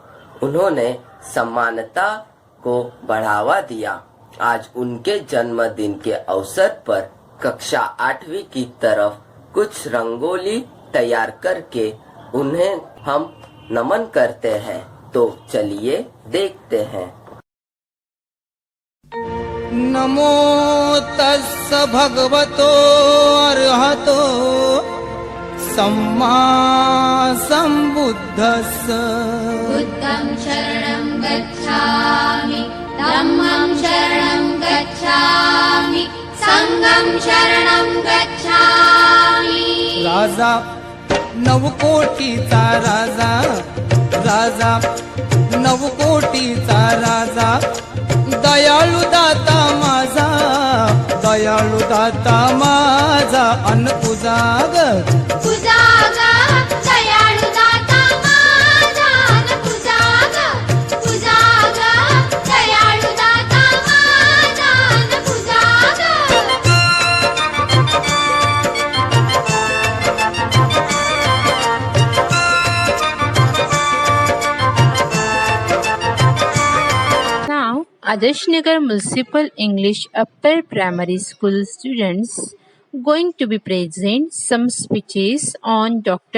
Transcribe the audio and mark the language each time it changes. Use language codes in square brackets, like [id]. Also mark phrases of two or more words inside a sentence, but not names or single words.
[hi] उन्होंने समानता को बढ़ावा दिया। आज उनके जन्मदिन के अवसर पर कक्षा 8वीं की तरफ कुछ रंगोली तैयार करके उन्हें हम नमन करते हैं। तो चलिए देखते हैं। [pi] नमो तस्स भगवतो अर्हतो सम्मा सम्बुद्धस्स। बुद्धं शरणं गच्छामि, धम्मं शरणं गच्छामि, संघं शरणं गच्छामि। [mr] राजा नवकोटीचा राजा, राजा नवकोटीचा राजा, दयाळू दाता माझा, दयाळू दाता माझा, अन तुझा ग तुझा ग दयाळू दाता माझा, अन तुझा ग, तुझा ग दयाळू दाता माझा, अन तुझा ग। [en] Now, Adarshnagar Municipal English Upper Primary School students going to be present some speeches on Dr.